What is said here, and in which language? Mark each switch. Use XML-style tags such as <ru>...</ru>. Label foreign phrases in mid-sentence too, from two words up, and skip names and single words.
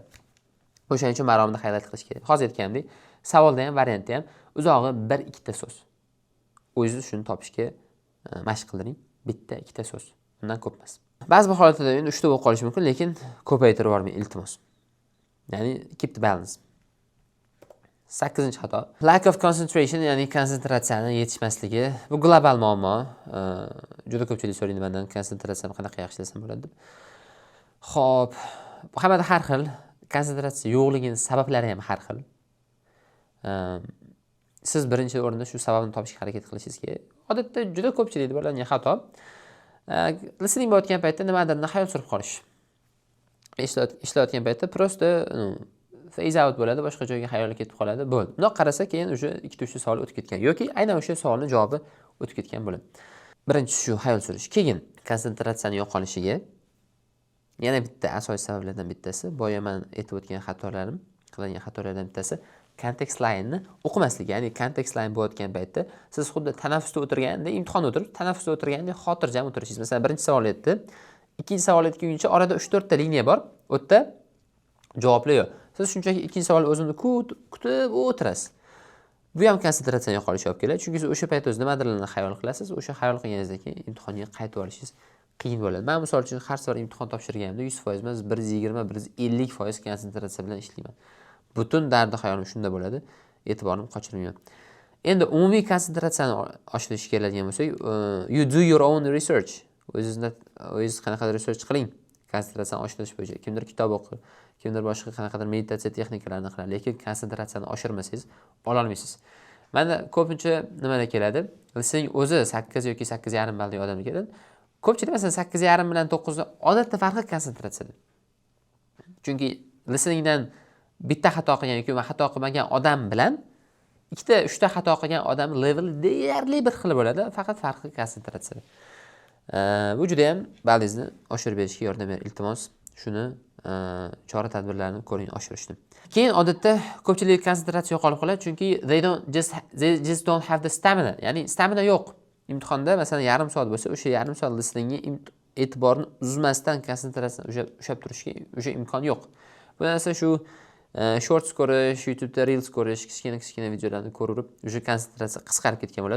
<uz>O'shaning uchun maromda highlight qilish kerak. Hozir aytganimdek, savolda ham, variantda ham uzog'i 1-2 so'z. O'zingiz shuni topishga mashq qildiring. Bitta, ikkita so'z. Undan ko'p emas. Ba'zi bir holatlarda endi 3 ta bo'lib qolishi mumkin, lekin ko'paytirib yubormang, iltimos. Ya'ni</uz> <en>keep the balance.</en> <uz>8-xato.</uz> <en>Lack of concentration,</en> <uz>ya'ni konsentratsiyani yetishmasligi. Bu global muammo. Juda ko'pchilik so'raydi mendan, konsentratsiyani qanaqa yaxshilasam bo'ladi deb. Xo'p, hammada har xil. Konsentratsiya yo'qligining sabablari ham har xil. Siz birinchi o'rinda shu sababni topishga harakat qilishingiz kerak. Odatda juda ko'pchilik bo'lgan xato. Listening bo'layotgan paytda nimadirni xayol surib qolish. Ishlayotgan paytda prosta</uz> <en>phase out</en> <uz>bo'ladi, boshqa joyga xayol ketib qoladi, bo'ldi. Bundoq qarasa keyin o'sha 2-3 savol o'tib ketgan yoki aynan o'sha savolning javobi o'tib ketgan bo'ladi. Birinchisi shu xayol surish. Keyin konsentratsiyaning yo'qolishiga yana bitta asosiy sabablardan bittasi, boya men aytib o'tgan qilgan xatolardan bittasi</uz> <en>context line-</en> <uz>ni o'qimaslik. Ya'ni</uz> <en>context line</en> <uz>bo'layotgan paytda siz xuddi tanaffusda o'tirganda, imtihon o'tirib, tanaffusda o'tirganda xotirjam o'tirishingiz. Masalan, birinchi savol aytdi, ikkinchi savol aytguncha orada 3-4 ta liniya bor. U yerda javoblar yo'q. Siz shunchaki ikkinchi savol o'zini kutib o'tirasiz. Bu ham konsentratsiyani yo'qolishiga olib keladi. Chunki siz o'sha payt o'z nimadirlarni xayol qilasiz. O'sha xayol qilganingizdan keyin imtihonga qaytib olishingiz qiyin bo'ladi. Men misol uchun har safar imtihon topshirganimda 100% emas, 120-150% konsentratsiya bilan ishlayman. Butun dardi hayolim shunda bo'ladi. E'tiborimni qochirmayman. Endi umumiy konsentratsiyani oshirishga keladigan bo'lsak,</uz> <en>you do your own research.</en> <uz>O'zingiz qanaqadir research qiling. Konsentratsiyani oshirish bo'yicha. Kimdir kitob o'qir, kimdir boshqa qanaqadir meditatsiya texnikalarini qiladi, lekin konsentratsiyani oshirmasangiz ola olmaysiz. Menda ko'pincha nimada keladi? Listening o'zi 8 yoki 8,5 baldagi odamga keladi. Ko'pchilik masalan 8,5 bilan 9 da odatda farqi konsentratsiyada. Chunki listeningdan bitta xato qilgan yoki xato qilmagan odam bilan 2-3 ta xato qilgan odam leveli deyarli bir xil bo'ladi, faqat farqi konsentratsiyada. Bu juda ham balingizni oshirib berishga yordam beradi. Iltimos, shuni chora-tadbirlarni ko'ring oshirishni. Keyin odatda ko'pchilik konsentratsiya yo'qolib qoladi, chunki</uz> <en>they just don't have the stamina.</en> <uz>Ya'ni stamina yo'q. Imtihonda masalan yarim soat bo'lsa, o'sha yarim soat listeningga e'tiborni uzmasdan konsentratsiyani ushlab turishga o'sha imkon yo'q. Bu narsa shu shorts ko'rish, YouTube'da reels ko'rish, kichkina videolarni ko'rib, o'sha konsentratsiya qisqarib ketgan bo'ladi.</uz>